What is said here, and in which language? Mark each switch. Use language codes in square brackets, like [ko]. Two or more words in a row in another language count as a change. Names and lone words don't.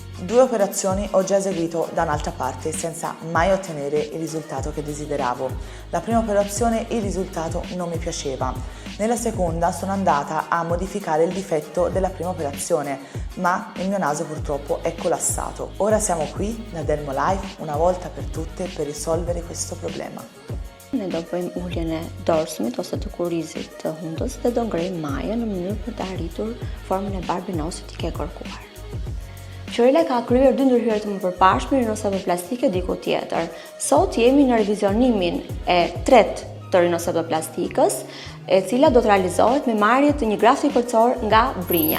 [it] 2 operazioni ho già eseguito da un'altra parte senza mai ottenere il risultato che desideravo. La prima operazione il risultato non mi piaceva. Nella seconda sono andata a modificare il difetto della prima operazione, ma il mio naso purtroppo è collassato. Ora siamo qui da Dermolife una volta per tutte per risolvere questo problema. [sq] Ne do bëjmë ulljen e dorsumit ose të kurizit të hundës dhe do ngrejmë majën në mënyrë për të arritur formën e barbinosit që ke kërkuar. Qërila ka kryer 2 ndërhyrje të mëpërpashme rinoseplastike diku tjetër. Sot jemi në revizionimin e 3 të rinosepllastikës, e cila do të realizohet me marrje të një grafti kërcor nga brinja.